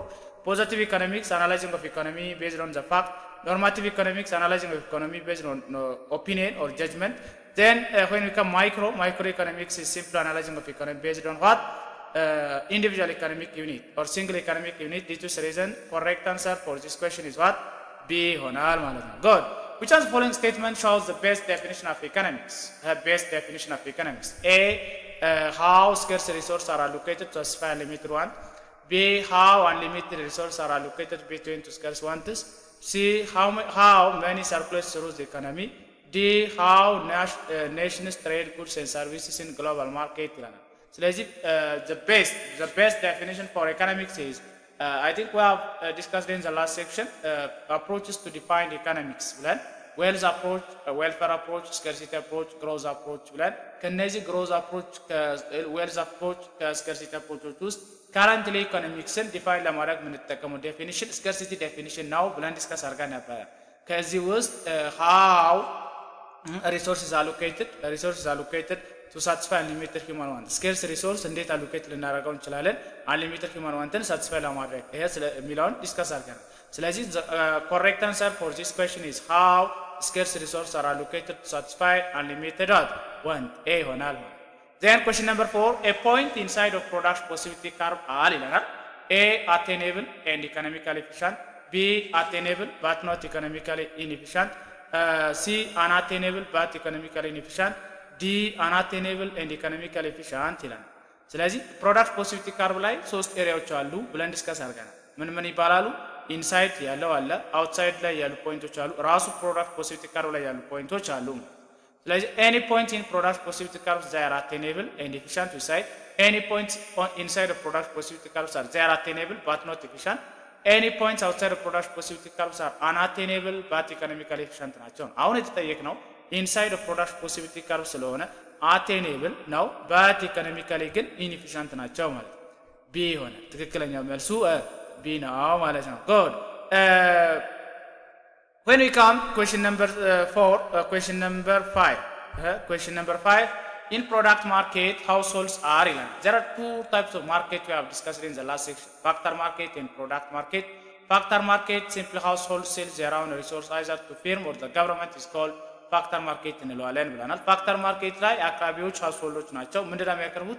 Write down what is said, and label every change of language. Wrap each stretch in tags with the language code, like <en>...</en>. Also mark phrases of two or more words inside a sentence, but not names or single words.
<en>Positive economics, analyzing of economy based on the fact. Normative economics, analyzing of economy based on opinion or judgment. Then when we come microeconomics is simple analyzing of economy based on what? Individual economic unit or single economic unit. Due to this reason, correct answer for this question is what? B</en> <am>ይሆናል ማለት ነው</am> <en>good which of the following statement shows the best definition of economics best definition of economics A how scarce resources are allocated to satisfy unlimited want B how unlimited resources are allocated between two scarce wants C how many surplus through the economy D how nations trade goods and services in global market</en> <am>ይላል ስለዚህ</am> <en>the best definition for economics is I think we have discussed in the last section approaches to define economics ብለን wealth approach welfare approach scarcity approach growth approach ብለን ከነዚህ growth approach wealth approach scarcity approach ውስጥ currently economicsን define</en> <am>ለማድረግ የምንጠቀመው</am> <en>definition scarcity definition</en> <am>ነው ብለን ዲስከስ አድርገን ነበር ከዚህ ውስጥ</am> <en>how resources allocated to satisfy unlimited human want scarce resource እንዴት allocate</en> <am>ልናደርገው እንችላለን</am> <en>unlimited human wantን satisfy</en> <am>ለማድረግ ይሄ ስለሚለውን ዲስከስ አድርገናል ስለዚህ</am> <en>correct answer for this question is how scarce resources are allocated to satisfy unlimited want A ይሆናል then question number 4 a point inside of product possibility curve ይለናል A attainable and economically efficient B. Attainable but not economically inefficient. C. Unattainable but economically inefficient.</en> <am>D.</am> <en>Unattainable and economically efficient</en> <am>ይላል። ስለዚህ</am> <en>product possibility curve</en> <am>ላይ ሶስት ኤሪያዎች አሉ ብለን ዲስከስ አድርገናል። ምን ይባላሉ? ኢንሳይድ ያለው አለ፣ አውትሳይድ ላይ ያሉ ፖይንቶች አሉ፣ ራሱ</am> <en>product possibility curve</en> <am>ላይ ያሉ ፖይንቶች አሉ። ስለዚህ</am> <en>any point in product possibility curves they are attainable and efficient we say any points inside the product possibility curves are they are attainable but not efficient any points outside the product possibility curves are unattainable but economically efficient</en> <am>ናቸው። አሁን የተጠየቅነው</am> <en>inside the product possibility curve ስለሆነ attainable ነው but economically ግን inefficient</en> <am>ናቸው ማለት ቢ ሆነ። ትክክለኛው መልሱ ቢ ነው ማለት ነው።</am> <en>good when we come question number 4 question number 5 question number 5 in product market households are ilan. There are two types of market we have discussed in the last section, factor market and product market. Factor market simply household sells their own resource either to firm or the government is called factor market</en> <am>እንለዋለን ብለናል።</am> <en>factor market</en> <am>ላይ አቅራቢዎች</am> <en>households</en> <am>ናቸው። ምንድነው የሚያቀርቡት?</am>